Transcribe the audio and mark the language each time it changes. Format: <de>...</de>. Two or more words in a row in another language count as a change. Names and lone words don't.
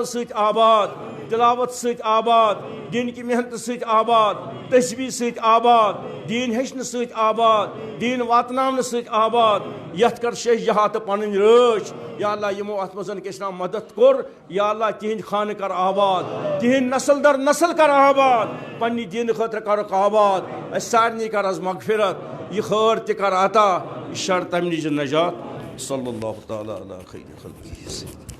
<ks>سۭتۍ آباد تلاوت سۭتۍ آباد دیٖنکہِ محنتہٕ سۭتۍ آباد تسبیح سۭتۍ آباد دیٖن ہیٚچھنہٕ سۭتۍ آباد دیٖن واتناونہٕ سۭتۍ آباد یتھ کر شیٚش جہات تہٕ پنٕنۍ رٲچھ</ks> <ar>یا اللہ</ar> <ks>یِمو اتھ منٛز کیٛاہ چھِ ناو مدد کوٚر</ks> <ar>یا اللہ</ar> <ks>تِہنٛدۍ خانہٕ کر آباد تِہنٛدۍ نسل در نسل کر آباد پننہِ دیٖنہٕ خٲطرٕ کرُکھ آباد اسہِ سارنٕے کر حظ مغفرت یہِ خٲر تہِ کر عطا یہِ شر تمہِ نِش نجات</ks> <ar>صلی اللہ تعالیٰ علیٰ خیر خلقہ</ar>